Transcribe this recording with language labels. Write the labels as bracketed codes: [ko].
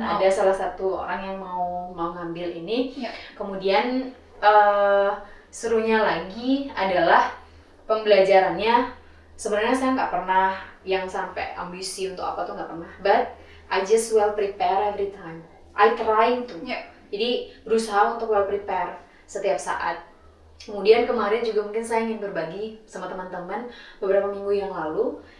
[id] Ada salah satu orang yang mau ngambil ini. Kemudian serunya lagi adalah pembelajarannya. Sebenarnya saya nggak pernah yang sampai ambisi untuk apa tuh, nggak pernah. [en] But I just well prepare every time. I trying to. [id] Jadi berusaha untuk [en] well prepare [id] setiap saat. Kemudian kemarin juga mungkin saya ingin berbagi sama teman-teman beberapa minggu yang lalu.